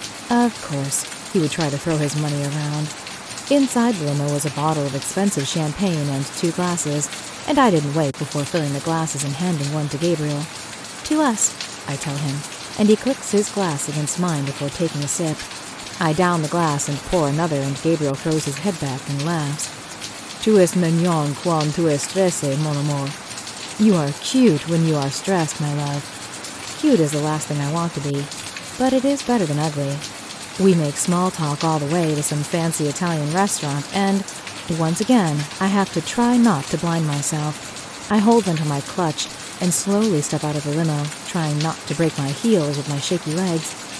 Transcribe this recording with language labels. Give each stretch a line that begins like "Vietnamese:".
English: Of course, he would try to throw his money around. Inside the limo was a bottle of expensive champagne and 2 glasses, and I didn't wait before filling the glasses and handing one to Gabriel. To us, I tell him, and he clicks his glass against mine before taking a sip. I down the glass and pour another, and Gabriel throws his head back and laughs.
French: Tu es mignon quand tu es stressé, mon amour.
English: You are cute when you are stressed, my love. Cute is the last thing I want to be, but it is better than ugly. We make small talk all the way to some fancy Italian restaurant, and, once again, I have to try not to blind myself. I hold onto my clutch and slowly step out of the limo, trying not to break my heels with my shaky legs.